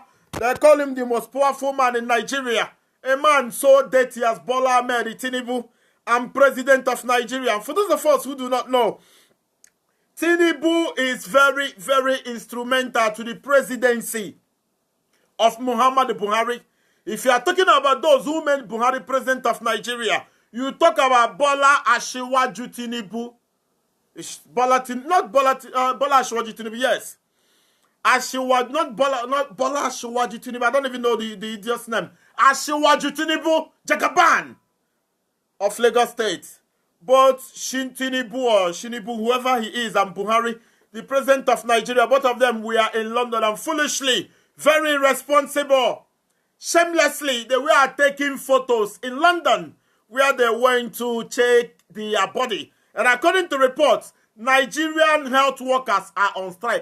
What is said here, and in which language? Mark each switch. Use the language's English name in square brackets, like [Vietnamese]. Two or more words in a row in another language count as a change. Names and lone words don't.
[English] They call him the most powerful man in Nigeria. A man so dirty as Bola Ahmed Tinubu and president of Nigeria. And for those of us who do not know, Tinubu is very, very instrumental to the presidency of Muhammadu Buhari. If you are talking about those who made Buhari president of Nigeria, you talk about Bola Asiwaju Tinubu. Bola Asiwaju Tinubu, yes. Asiwaju, not Bola Asiwaju Tinubu. I don't even know the idiot's name. Asiwaju Tinubu, Jagaban of Lagos State. Both Tinubu or Shinibu, whoever he is, and Buhari, the president of Nigeria, both of them were in London, and foolishly, very irresponsible, shamelessly, they were taking photos in London where they went to check their body. And according to reports, Nigerian health workers are on strike.